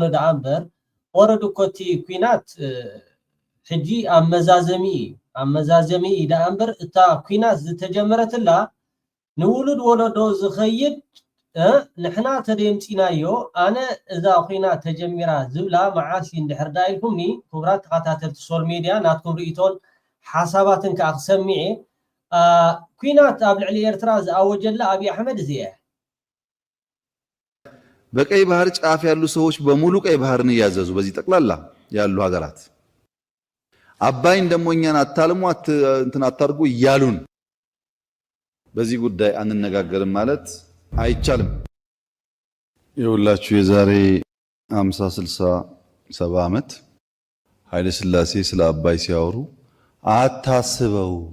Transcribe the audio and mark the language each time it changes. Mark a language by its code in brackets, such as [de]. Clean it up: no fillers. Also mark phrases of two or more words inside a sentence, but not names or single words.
[ti] ደኣ እምበር ወረዱ ኮቲ ኩናት ሕጂ ኣመዛዘሚ ደኣ እምበር እታ ኩናት ዝተጀመረትላ ንውሉድ ወለዶ ዝኸይድ ንሕና ተደምፂናዮ ኣነ እዛ ኩናት ተጀሚራ ዝብላ መዓሲ እንድሕር ዳ ኢልኩምኒ ክቡራት ተኸታተልቲ [en] social media [ti] ናትኩም ርእቶን ሓሳባትን ከዓ ክሰሚዐ ኩናት ኣብ ልዕሊ ኤርትራ ዝኣወጀላ አብይ አሕመድ እዚያ [am] በቀይ ባህር ጫፍ ያሉ ሰዎች በሙሉ ቀይ ባህርን ያዘዙ በዚህ ጠቅላላ ያሉ ሀገራት አባይን ደሞ እኛን አታልሙ እንትን አታርጉ ይያሉን በዚህ ጉዳይ አንነጋገርም ማለት አይቻልም። ይኸውላችሁ የዛሬ 50 60 70 ዓመት ኃይለ ሥላሴ ስለ አባይ ሲያወሩ አታስበው